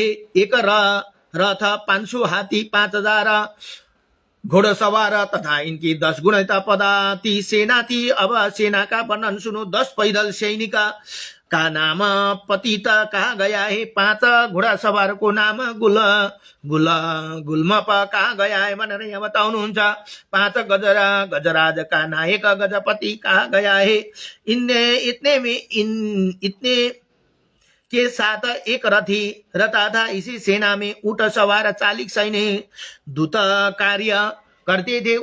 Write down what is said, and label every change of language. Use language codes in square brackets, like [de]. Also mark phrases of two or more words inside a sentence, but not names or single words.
[hi] एक रथ, 500 हाथी, 5,000 घोड़सवार तथा इनकी 10 गुणिता पदाति सेना थी। अब सेना का वर्णन सुनो। 10 पैदल सैनिक का नाम पतित कहा गया है। 5 घोड़ा सवार को नाम गुलमप कहा गया है [ne] भनेर यहाँ बताउनुहुन्छ। [hi] 5 गजराज का नायक गजपति कहा गया है। इतने के साथ एक रथी रहता था। इसी सेना में ऊंट सवार 40 सैनिक दूत कार्य करते थे।